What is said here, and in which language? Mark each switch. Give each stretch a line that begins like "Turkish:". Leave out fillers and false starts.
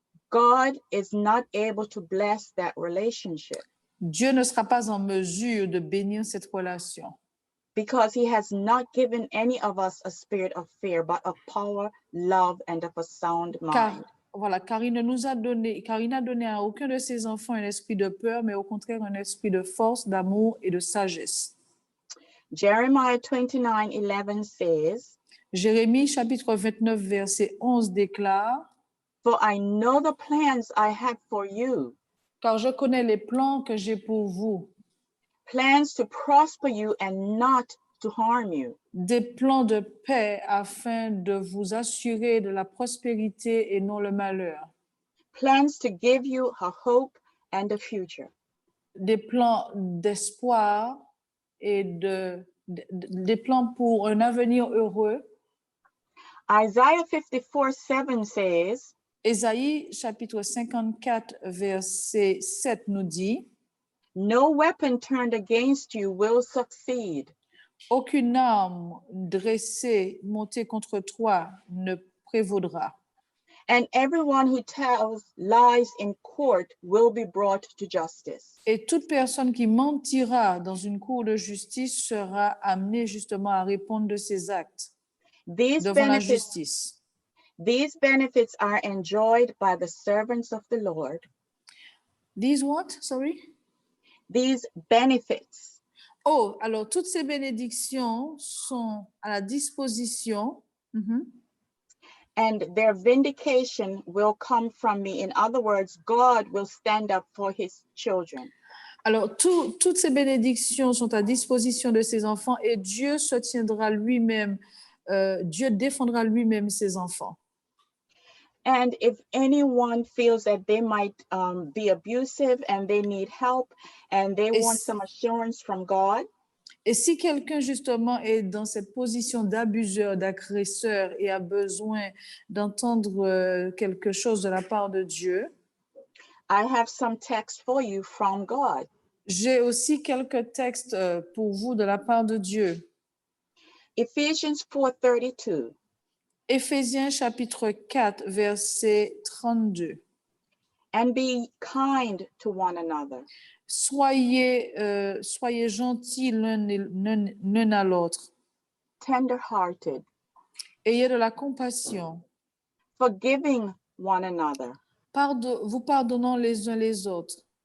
English: God is not able to bless that relationship
French: Dieu ne sera pas en mesure de bénir cette relation.
English: because he has not given any of us a spirit of fear, but of power, love, and of a sound mind.
French: Car il n'a donné à aucun de ses enfants un esprit de peur, mais au contraire un esprit de force, d'amour et de sagesse.
English: Jeremiah 29:11 says,
French: Jérémie chapitre 29 verset 11 déclare,
English: for I know the plans I have for you,
French: car je connais les plans que j'ai pour vous,
English: plans to prosper you and not to harm you,
French: des plans de paix afin de vous assurer de la prospérité et non le malheur,
English: plans to give you a hope and a future.
French: des plans d'espoir et des plans pour un avenir heureux.
English: Isaiah 54:7 says,
French: Ésaïe chapitre 54 verset 7 nous dit,
English: no weapon turned against you will succeed,
French: aucune arme dressée, montée contre toi ne prévaudra.
English: and everyone who tells lies in court will be brought to justice.
French: Et toute personne qui mentira dans une cour de justice sera amenée justement à répondre de ses actes devant la justice.
English: These benefits are enjoyed by the servants of the Lord These what? Sorry? These benefits.
French: Oh, alors toutes ces bénédictions sont à la disposition. Mhm.
English: And their vindication will come from me. In other words, God will stand up for his children.
French: Alors, toutes ces bénédictions sont à disposition de ses enfants et Dieu se tiendra lui-même, Dieu défendra lui-même ses enfants.
English: And if anyone feels that they might be abusive and they need help and they want some assurance from God,
French: et si quelqu'un justement est dans cette position d'abuseur, d'agresseur et a besoin d'entendre quelque chose de la part de Dieu,
English: I have some text for you from God.
French: J'ai aussi quelques textes pour vous de la part de Dieu.
English: Ephesians 4:32.
French: Éphésiens chapitre 4, verset 32.
English: And be kind to one another.
French: Soyez gentils l'un à l'autre.
English: Tender-hearted.
French: Ayez de la compassion.
English: Forgiving one another.
French: Vous pardonnant les uns les autres.